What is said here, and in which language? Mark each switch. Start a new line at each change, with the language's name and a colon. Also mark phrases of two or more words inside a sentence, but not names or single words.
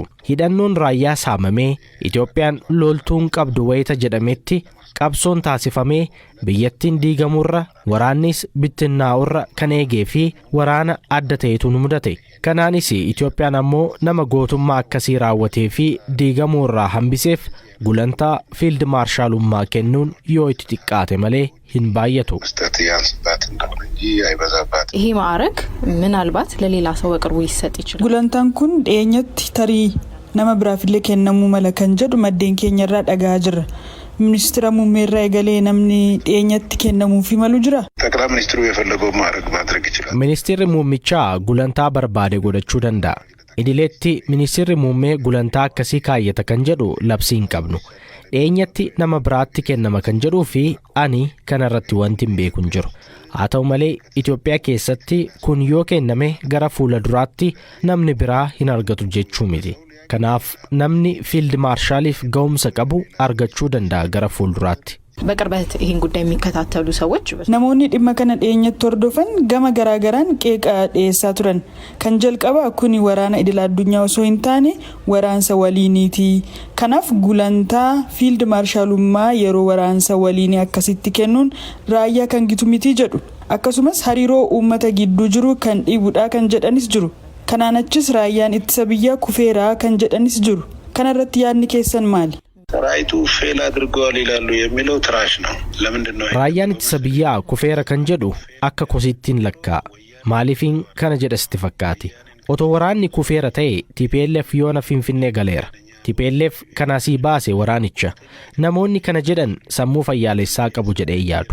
Oromo: Hidhannoon raayyaa saamamee Itoophiyaan loltuun qabdu wayita jedhametti qabsoon taasifamee biyyattiin diigamurra waraannis bittinnaa'urra kan eegee fi waraana adda ta'etu nu mudate. Kanaanis Itoophiyaan ammoo nama gootummaa akkasii raawwatee fi diigamurraa hambiseef gulantaa fiild maarshaalummaa kennuun yoo itti xiqqaate malee hin baay'atu.
Amharic: ይሄ ማዕረግ ምናልባት ለሌላ ሰው በቅርቡ ይሰጥ ይችላል።
Oromo: gulantaan kun dhiyeenyatti nama biraafillee kennamuu mala kan jedhu maddeen keenyarraa dhagaa jirra. Ministeera muummeerraa egalee namni dhiyeenyatti kennamuufi malu jira.
Amharic: ጠቅላይ ሚኒስትሩ የፈለገው ማዕረግ ማድረግ ይችላል።
Oromo: Ministeerri muummichaa gulantaa barbaade godhachuu danda'a. Idileetti ministeerri muummee gulantaa akkasii kaayyata kan jedhu labsii hin qabnu. Dhiyeenyatti nama biraatti kennama kan jedhuu fi ani kanarratti wanti hin beeku hin jiru. Haa ta'u malee Itoophiyaa keessatti kun yoo kenname gara fuula duraatti namni biraa hin argatu jechuu miti. Kanaaf namni fiild maarshaaliif ga'umsa qabu argachuu danda'a gara fuulduraatti.
Amharic: በቅርበት ይሄን ጉዳይ የሚከታተሉ ሰዎች
Oromo: namoonni dhimma kana dhiyeenyatti hordofan gama garaagaraan qeeqa dhiyeessaa turan. Kan jalqaba kuni waraana idil addunyaa osoo hin taane waraansa waliiniiti. Kanaaf gulantaa fiild maarshaalummaa yeroo waraansa waliinii akkasitti kennuun raayyaa kan gitu miti jedhu. Akkasumas hariiroo uummata gidduu jiru kan dhiibudha kan jedhanis jiru. Kanaan achis raayyaan ittisa biyyaa kufeeraa kan jedhanis jiru. Kanarratti yaadni keessan maali?
Amharic: ሰራዊቱ ፌል አድርጓል ይላሉ የሚለው ትራሽ ነው። ለምንድን ነው
Oromo: Raayyaan ittisa biyyaa kufeera kan jedhu akka kosittiin lakkaa. Maaliifin kana jedhasti fakkaati. Otoo waraanni kufeera ta'e TPLF yoona Finfinnee galeera. TPLF kanasii baase waraanicha. Namoonni kana jedhan sammuu fayyaalessaa qabu jedhee yaadu.